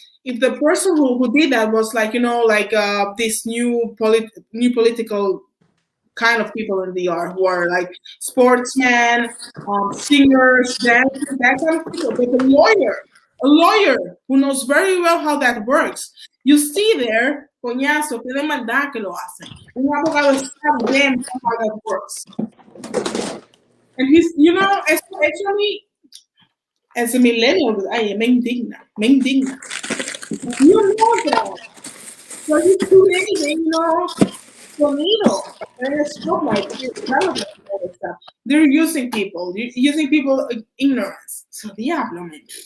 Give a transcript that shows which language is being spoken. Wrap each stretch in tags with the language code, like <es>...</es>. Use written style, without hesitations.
<en>if the person who did that was like, like this new political kind of people in the DR who are like sportsmen, singers, dancers, that kind of people. But a lawyer who knows very well how that works.</en> <es>You see there, coñazo, que de maldad que lo hacen. Un abogado sabe bien</es> <en>how that works. And he's, actually, as a millennial,</en> <es>ay, me indigna.</es> <en>You know that. So he's doing anything, sonido. And it's like relevant all this stuff. They're using people, ignorance. So diablo, man.</en>